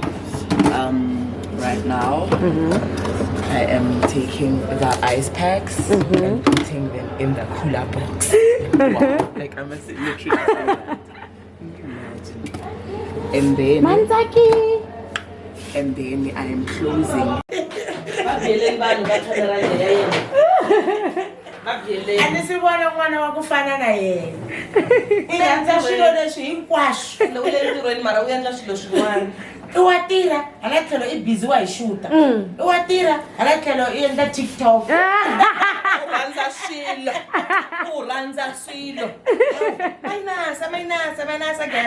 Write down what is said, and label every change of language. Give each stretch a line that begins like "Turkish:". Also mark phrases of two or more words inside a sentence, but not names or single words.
English: Right now, I am taking the ice packs and putting them in the cooler box. Wow. Like I must literally say that. And then I am closing.
Tsonga: And si vona n'wana wa ku fana na yena. I rhandza swilo leswi hinkwaswo. Loko le ntirhweni mara u endla swilo swin'wana. I wa tirha hala tlhelo I busy wa hi xuta. I wa tirha hala tlhelo I endla TikTok. U rhandza swilo. U rhandza swilo.
English: Mainasa girl.